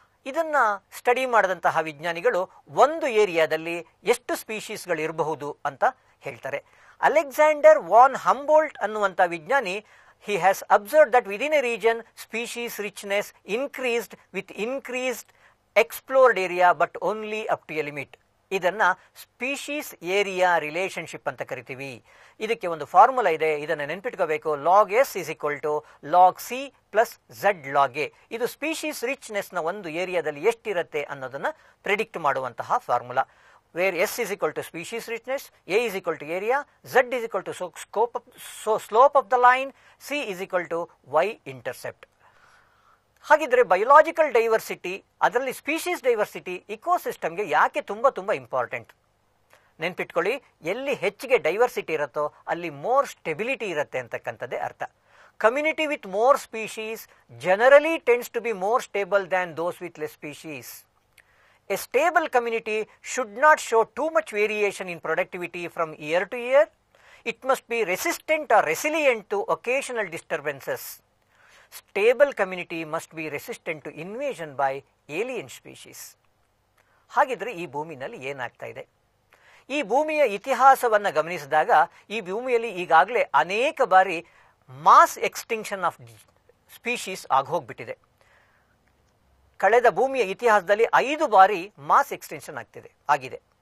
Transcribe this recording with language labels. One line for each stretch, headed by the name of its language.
Kannada: ಇದನ್ನ ಸ್ಟಡಿ ಮಾಡಿದಂತಹ ವಿಜ್ಞಾನಿಗಳು ಒಂದು ಏರಿಯಾದಲ್ಲಿ ಎಷ್ಟು ಸ್ಪೀಶೀಸ್ಗಳು ಇರಬಹುದು ಅಂತ ಹೇಳ್ತಾರೆ.
English: Alexander von Humboldt
Kannada: ಅನ್ನುವಂಥ ವಿಜ್ಞಾನಿ,
English: he has observed that within a region species richness increased with increased explored area but only up to a limit.
Kannada: ಇದನ್ನ ಸ್ಪೀಶೀಸ್ ಏರಿಯಾ ರಿಲೇಶನ್ಶಿಪ್ ಅಂತ ಕರಿತೀವಿ. ಇದಕ್ಕೆ ಒಂದು ಫಾರ್ಮುಲಾ ಇದೆ, ಇದನ್ನು ನೆನ್ಪಿಟ್ಕೋಬೇಕು.
English: Log S is equal to log C plus Z log A.
Kannada: ಇದು species richness ನ ಒಂದು ಏರಿಯಾದಲ್ಲಿ ಎಷ್ಟಿರುತ್ತೆ ಅನ್ನೋದನ್ನ ಪ್ರಿಡಿಕ್ಟ್ ಮಾಡುವಂತಹ formula.
English: where S is equal to species richness, A is equal to area, Z is equal to slope of the line, C is equal to Y intercept.
Kannada: ಹಾಗಿದ್ರೆ biological diversity, ಅದರಲ್ಲಿ species diversity ಇಕೋಸಿಸ್ಟಮ್ಗೆ ಯಾಕೆ ತುಂಬ important? ನೆನ್ಪಿಟ್ಕೊಳ್ಳಿ, ಎಲ್ಲಿ ಹೆಚ್ಚಿಗೆ diversity ಇರುತ್ತೋ ಅಲ್ಲಿ more stability ಇರುತ್ತೆ ಅಂತಕ್ಕಂಥದ್ದೇ ಅರ್ಥ.
English: Community with more species generally tends to be more stable than those with less species. A stable community should not show too much variation in productivity from year to year. It must be resistant or resilient to occasional disturbances. Stable community must be resistant to invasion by alien species.
Kannada: ಹಾಗಿದ್ರೆ ಈ ಭೂಮಿನಲ್ಲಿ ಏನಾಗ್ತಾ ಇದೆ? ಈ ಭೂಮಿಯ ಇತಿಹಾಸವನ್ನು ಗಮನಿಸಿದಾಗ ಈ ಭೂಮಿಯಲ್ಲಿ ಈಗಾಗಲೇ ಅನೇಕ ಬಾರಿ ಮಾಸ್ ಎಕ್ಸ್ಟಿಂಕ್ಷನ್ ಆಫ್ ಸ್ಪೀಶೀಸ್ ಆಗೋಗ್ಬಿಟ್ಟಿದೆ. ಕಳೆದ ಭೂಮಿಯ ಇತಿಹಾಸದಲ್ಲಿ 5 ಬಾರಿ ಮಾಸ್ ಎಕ್ಸ್ಟೆನ್ಷನ್ ಆಗಿದೆ.